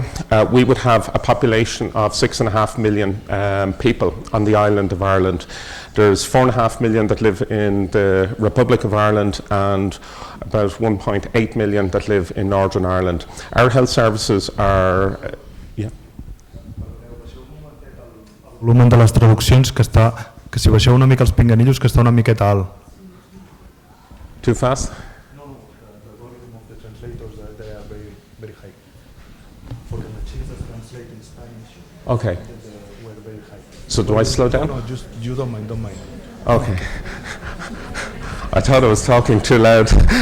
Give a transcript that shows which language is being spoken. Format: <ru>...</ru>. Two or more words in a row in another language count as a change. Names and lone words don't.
<en>We would have a population of 6.5 million people on the island of Ireland. There's 4.5 million that live in the Republic of Ireland, and about 1.8 million that live in Northern Ireland. Our health services are...</en> <ca>El volumen de les traduccions que si baixeu una mica els pinganillos, que està una miqueta alt.</ca> <en>Too fast? No, the volume of the translators, they are very, very high. For the machines that translate in Spanish, okay. Were very high. So do I slow down? No, just you don't mind. Okay. I thought I was talking too loud.</en>